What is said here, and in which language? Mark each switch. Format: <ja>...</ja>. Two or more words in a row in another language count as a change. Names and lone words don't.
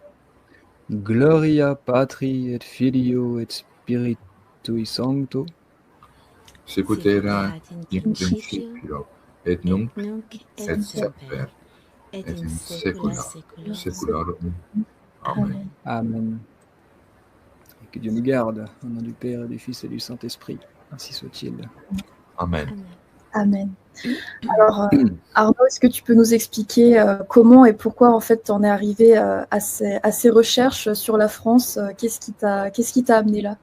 <la>Gloria Patri et Filio et Spiritui Sancto, Sicut erat in principio, et nunc et semper, et in saecula saeculorum. Amen. Amen.</la> <fr>Et que Dieu nous garde, au nom du Père et du Fils et du Saint-Esprit. Ainsi soit-il. Amen. Amen. Alors, Arnaud, est-ce que tu peux nous expliquer comment et pourquoi en fait tu en es arrivé à ces recherches sur la France? Qu'est-ce qui t'a amené là?</fr>